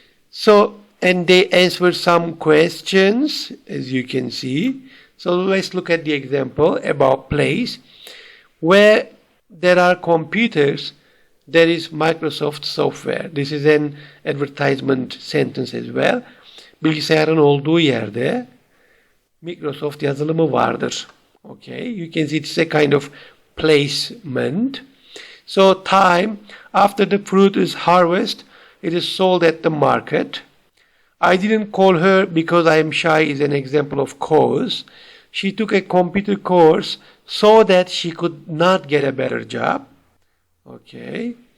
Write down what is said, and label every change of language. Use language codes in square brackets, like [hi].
[en] So, and they answer some questions, as you can see. So let's look at the example about place. Where there are computers, there is Microsoft software. This is an advertisement sentence as well. [tr] Bilgisayarın olduğu yerde Microsoft yazılımı vardır. [en] Okay, you can see it's a kind of placement. So time, after the fruit is harvested, it is sold at the market. I didn't call her because I am shy is an example of cause. She took a computer course so that she could not get a better job. Okay.